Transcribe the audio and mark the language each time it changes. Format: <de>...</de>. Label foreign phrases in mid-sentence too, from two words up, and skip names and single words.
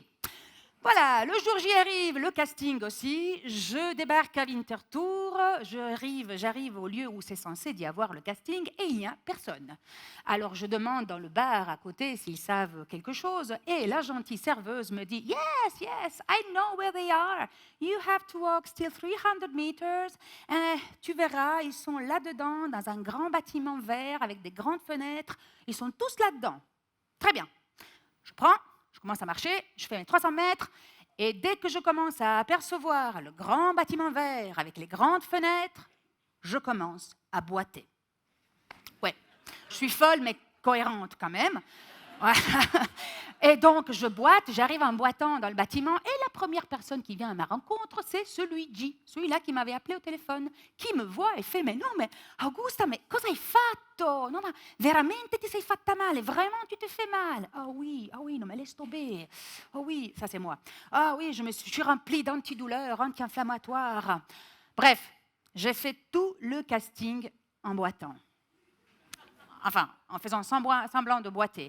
<fr>Voilà, le jour J arrive, le casting aussi. Je débarque à Winterthur, j'arrive au lieu où c'est censé y avoir le casting et il n'y a personne. Alors je demande dans le bar à côté s'ils savent quelque chose et la gentille serveuse me dit «</fr> <en>Yes, I know where they are. You have to walk still 300 meters.</en> <fr>Tu verras, ils sont là-dedans, dans un grand bâtiment vert avec des grandes fenêtres. Ils sont tous là-dedans. » Très bien. Je commence à marcher, je fais mes 300 mètres, et dès que je commence à apercevoir le grand bâtiment vert avec les grandes fenêtres, je commence à boiter. Ouais, je suis folle, mais cohérente quand même. Et donc, je boite, j'arrive en boitant dans le bâtiment, et la première personne qui vient à ma rencontre, c'est celui-là qui m'avait appelé au téléphone, qui me voit et fait « Mais non, mais Augusta, mais</fr> <it>cosa hai fatto? Non, ma veramente ti sei fatta male?</it> <fr>Vraiment, tu te fais mal? » Ah oui, non, mais laisse tomber. Ah oui, ça c'est moi. Ah oui, je suis remplie d'antidouleurs, anti-inflammatoires. Bref, j'ai fait tout le casting en boitant. Enfin, en faisant semblant de boiter.</fr>